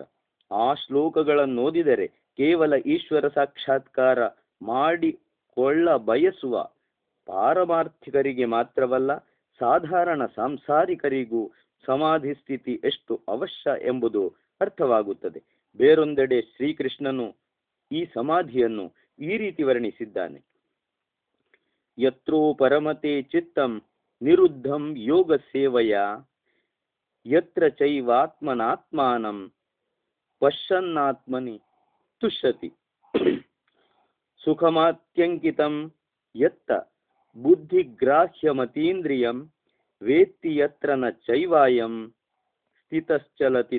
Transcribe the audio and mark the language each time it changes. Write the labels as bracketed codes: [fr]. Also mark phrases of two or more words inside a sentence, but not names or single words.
[kn] ಆ ಶ್ಲೋಕಗಳನ್ನೋದಿದರೆ ಕೇವಲ ಈಶ್ವರ ಸಾಕ್ಷಾತ್ಕಾರ ಮಾಡಿಕೊಳ್ಳ ಬಯಸುವ ಪಾರಮಾರ್ಥಿಕರಿಗೆ ಮಾತ್ರವಲ್ಲ, ಸಾಧಾರಣ ಸಾಂಸಾರಿಕರಿಗೂ ಸಮಾಧಿ ಸ್ಥಿತಿ ಎಷ್ಟು ಅವಶ್ಯ ಎಂಬುದು ಅರ್ಥವಾಗುತ್ತದೆ. ಬೇರೊಂದೆಡೆ ಶ್ರೀಕೃಷ್ಣನು ಈ ಸಮಾಧಿಯನ್ನು ಈ ರೀತಿ ವರ್ಣಿಸಿದ್ದಾನೆ: [sa] ಯತ್ರೋ ಪರಮತೆ ಚಿತ್ತಂ ನಿರುದ್ಧಂ ಯೋಗ ಸೇವಯ, ಯತ್ರ ಚೈವಾತ್ಮನಾತ್ಮಾನಂ ಪಶ್ಯನ್ನಾತ್ಮನಿ ತುಷ್ಯತಿ, ಸುಖಮಾತ್ಯಂಕಿತಂ ಯತ್ತ ಬುದ್ಧಿಗ್ರಾಹ್ಯಮತೀಂದ್ರಿಯಂ ವೇತ್ತಿ ಯತ್ರ ನ ಚೈವಾಯಂ ಸ್ಥಿತಶ್ಚಲತಿ